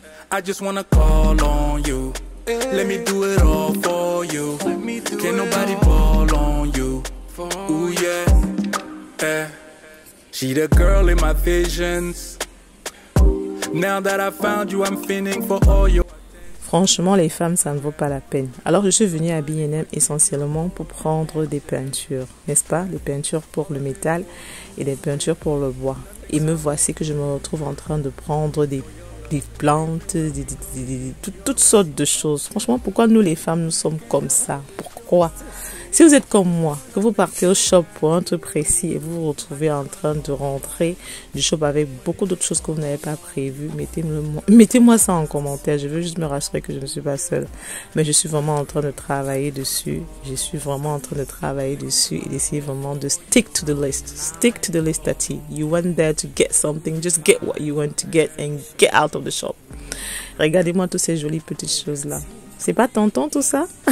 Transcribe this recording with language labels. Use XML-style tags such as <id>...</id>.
<en>I just wanna call on you. Let me do it all for you. Can't nobody ball on you. Ooh yeah, yeah. She the girl in my visions. Now that I found you, I'm feeling for all your...</en> <fr>Franchement, les femmes, ça ne vaut pas la peine. Alors, je suis venue à B&M essentiellement pour prendre des peintures, n'est-ce pas? Des peintures pour le métal et des peintures pour le bois. Et me voici que je me retrouve en train de prendre des plantes, toutes sortes de choses. Franchement, pourquoi nous les femmes, nous sommes comme ça? Pourquoi? Si vous êtes comme moi, que vous partez au shop pour un truc précis et vous vous retrouvez en train de rentrer du shop avec beaucoup d'autres choses que vous n'avez pas prévues, mettez-moi ça en commentaire. Je veux juste me rassurer que je ne suis pas seule. Mais je suis vraiment en train de travailler dessus. Je suis vraiment en train de travailler dessus et d'essayer vraiment de</fr> <en>stick to the list. Stick to the list, Tati. You went there to get something. Just get what you want to get and get out of the shop.</en> <fr>Regardez-moi toutes ces jolies petites choses-là. C'est pas tentant tout ça?</fr>